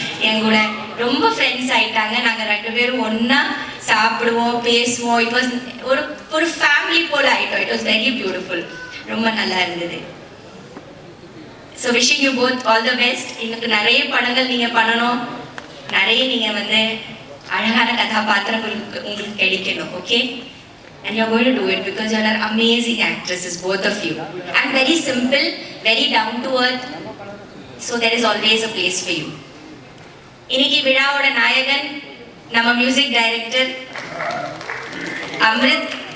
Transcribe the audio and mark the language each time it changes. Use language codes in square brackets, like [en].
[ta] என் கூட ரொம்ப ஃப்ரெண்ட்ஸ் ஆயிட்டாங்க. நாங்கள் ரெண்டு பேரும் ஒன்னா சாப்பிடுவோம், பேசுவோம். இட் வாஸ் ஒரு ஃபேமிலி போல ஆயிட்டோம். [en] It was very beautiful. [ta] ரொம்ப நல்லா இருந்தது. [en] So wishing you both all the best. [ta] இன்னும் நிறைய படங்கள் நீங்கள் பண்ணணும், நிறைய நீங்கள் வந்து அழகான கதாபாத்திரங்கள் உங்களுக்கு கிடைக்கணும். [en] Okay, and you're going to do it because you are amazing actresses, both of you, and very simple, very down to earth, so there is always a place for you. [ta] இன்னைக்கு விழாவோட நாயகன் நம்ம மியூசிக் டைரக்டர் அம்ரித்.